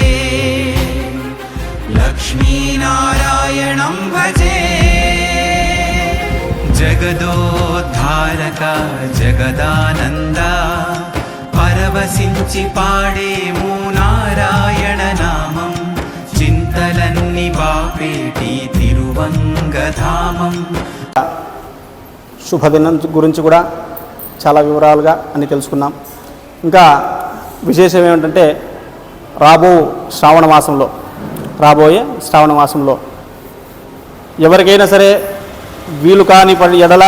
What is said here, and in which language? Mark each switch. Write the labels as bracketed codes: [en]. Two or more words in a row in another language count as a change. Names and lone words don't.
[sa] लक्ष्मीनारायणं भजे। [te] జగదోద్ధారకా జగదానందా పరవశించి పాడేము నారాయణ నామం చింతలన్ని బాపేటి తిరువంగధామం। శుభదినం గురించి కూడా చాలా వివరాలుగా అన్ని తెలుసుకున్నాం. ఇంకా విశేషం ఏమిటంటే రాబోయే శ్రావణ మాసంలో ఎవరికైనా సరే వీలు కాని ఎడల